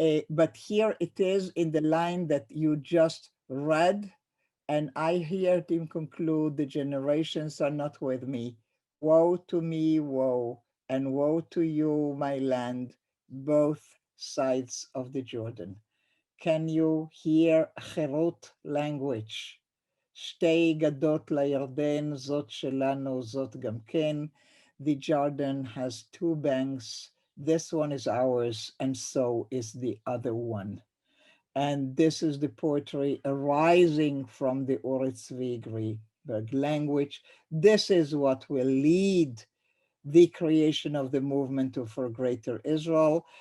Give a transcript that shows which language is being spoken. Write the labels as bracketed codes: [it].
[en] But here it is in the line that you just read, and I heard him conclude, the generations are not with me. Woe to me, woe, and woe to you, my land, both sides of the Jordan. Can you hear Cherut language? [he] שתי גדות לירדן, זאת שלנו, זאת גם כן. [en] The Jordan has two banks. This one is ours, and so is the other one. And this is the poetry arising from the Uri Zvi Greenberg language. This is what will lead the creation of the movement for Greater Israel.